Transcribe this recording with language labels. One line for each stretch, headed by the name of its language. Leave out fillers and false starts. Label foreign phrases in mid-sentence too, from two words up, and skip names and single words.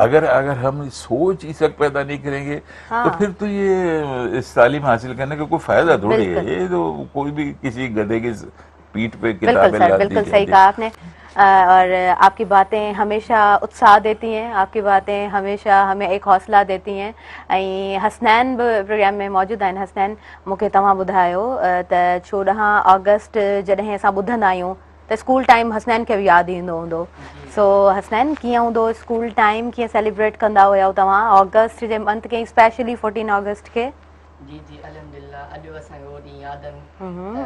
Urdu: اگر ہم سوچ ہی سگ پیدا نہیں کریں گے تو پھر تو یہ اس تعلیم حاصل کرنے کا کوئی فائدہ تھوڑی ہے. یہ تو کوئی بھی کسی گدھے کی پیٹھ پہ کتابیں لاتی. بالکل صحیح کہا آپ نے, اور آپ کی باتیں ہمیشہ اتساہ دیتی ہیں, آپ کی باتیں ہمیشہ ہمیں ایک حوصلہ دیتی ہیں. حسنین بھی پروگرام میں موجود ہیں. حسنین,
Sindhi: मूंखे तव्हां ॿुधायो त 14 ऑगस्ट जॾहिं असां ॿुधंदा आहियूं त
English: school time
Sindhi: हसनैन खे बि यादि ईंदो हूंदो. सो हसनैन, कीअं हूंदो
English: school time,
Sindhi: कीअं सेलिब्रेट कंदा हुया तव्हां ऑगस्ट जे मंथ खे, स्पेशली 14 ऑगस्ट खे? जी अल्हम्दुलिल्लाह, अॼु असांखे वो ॾींहुं यादि आहिनि.